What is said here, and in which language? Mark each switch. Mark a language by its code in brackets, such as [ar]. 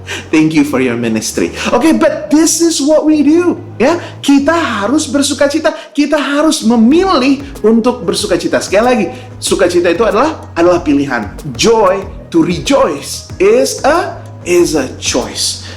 [en] Thank you for your ministry. Okay, but this is what we do, [id] ya. Kita harus bersukacita. Kita harus memilih untuk bersukacita. Sekali lagi, sukacita itu adalah pilihan. [en] Joy, to rejoice is a choice.